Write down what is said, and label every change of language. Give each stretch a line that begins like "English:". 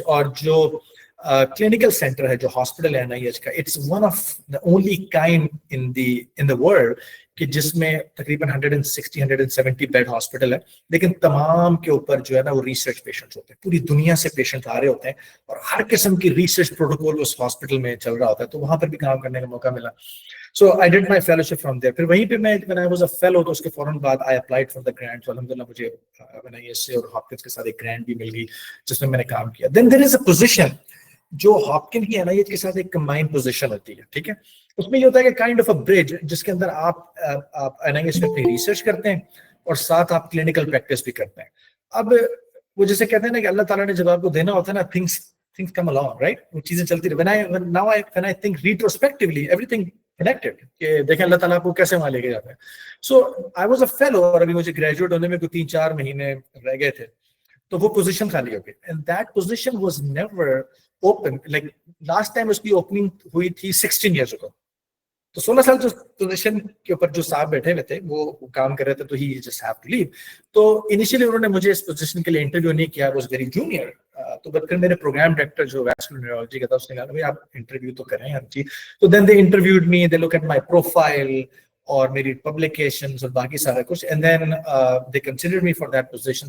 Hindi: और जो clinical centre है, जो हॉस्पिटल है NIH का,
English: it's one of the only kind in the world
Hindi: कि जिसमें तकरीबन 160-170 बेड हॉस्पिटल है, लेकिन तमाम के ऊपर जो है ना वो रिसर्च पेशेंट्स होते हैं. पूरी दुनिया से पेशेंट आ रहे होते हैं, और हर किस्म की रिसर्च प्रोटोकॉल उस हॉस्पिटल में चल रहा होता है. तो वहां पर भी काम करने का मौका मिला.
English: So I did my fellowship from there.
Hindi: फिर वहीं पे मैं,
English: when I was a fellow,
Hindi: तो उसके फौरन बाद
English: I applied for the grant.
Hindi: तो अल्हम्दुलिल्लाह मुझे NIH और हॉपकिंस के साथ एक ग्रांट भी मिल गई, जिसमें मैंने काम किया.
English: Then there is a position
Hindi: जो हॉपकिंस की NIH के साथ एक कंबाइंड पोजीशन होती है, ठीक है. उसमें ये होता है कि काइंड ऑफ अ ब्रिज, जिसके अंदर आप NIH में अपनी रिसर्च करते हैं और साथ आप क्लिनिकल प्रैक्टिस भी करते हैं. अब वो जैसे कहते हैं ना कि अल्लाह ताला ने जब आपको देना होता है ना,
English: things come along, right?
Hindi: वो चीजें चलती रही.
English: When I think retrospectively, everything connected,
Hindi: कि देखें अल्लाह ताला आपको कैसे वहां लेके जाता है.
English: So I was a fellow,
Hindi: और अभी मुझे ग्रेजुएट होने में कोई 3-4 महीने रह गए थे, तो वो पोजीशन खाली हो गई.
English: And that position was never open. Like last time
Hindi: उसकी ओपनिंग हुई थी
English: 16 years ago.
Hindi: तो 16 साल जो पोजीशन के ऊपर जो साहब बैठे हुए थे, वो काम कर रहे थे, तो
English: He just have to leave.
Hindi: तो इनिशियली उन्होंने मुझे इस पोजीशन के लिए इंटरव्यू नहीं किया,
English: Was very junior.
Hindi: तो बल्कि मेरे प्रोग्राम डायरेक्टर जो वैस्कुलर न्यूरोलॉजी का था, उसने कहा भाई आप इंटरव्यू तो करें हर चीज.
English: तो then they interviewed me, they look at my profile
Hindi: और मेरी पब्लिकेशंस और बाकी सारा कुछ,
English: And then they considered me for that position.